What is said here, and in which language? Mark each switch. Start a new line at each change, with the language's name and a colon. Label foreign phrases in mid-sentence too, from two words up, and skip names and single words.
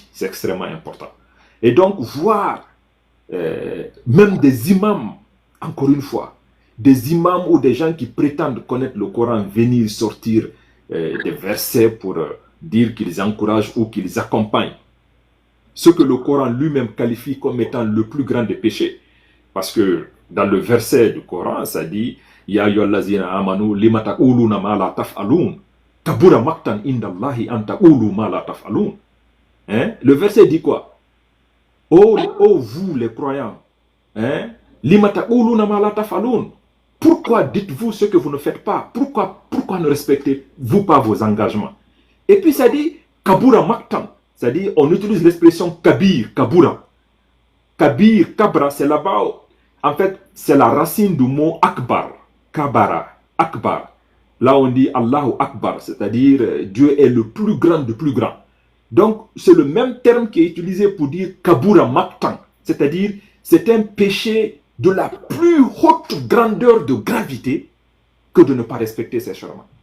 French: C'est extrêmement important. Et donc, voir même des imams, encore une fois, des imams ou des gens qui prétendent connaître le Coran venir sortir des versets pour dire qu'ils encouragent ou qu'ils accompagnent ce que le Coran lui-même qualifie comme étant le plus grand des péchés. Parce que dans le verset du Coran, ça dit
Arabic: يا أيها الذين آمنوا لم تقولون ما لا تفعلون كبر مقتا عند الله أن تقولوا ما لا تفعلون.
French: Le verset dit quoi? Oh vous les croyants,
Arabic: لم تقولون ما لا تفعلون.
French: Pourquoi dites-vous ce que vous ne faites pas? Pourquoi ne respectez-vous pas vos engagements? Et puis ça dit
Arabic: كبر مقتا.
French: C'est-à-dire, on utilise l'expression
Arabic: كبير كبر كبير كبرى,
French: c'est là-bas. En fait, c'est la racine du mot akbar.
Arabic: كبر أكبر.
French: Là, on dit
Arabic: الله أكبر,
French: c'est-à-dire Dieu est le plus grand du plus grand. Donc, c'est le même terme qui est utilisé pour dire
Arabic: كبر مقتا.
French: C'est-à-dire, c'est un péché de la plus haute grandeur de gravité que de ne pas respecter ces serments.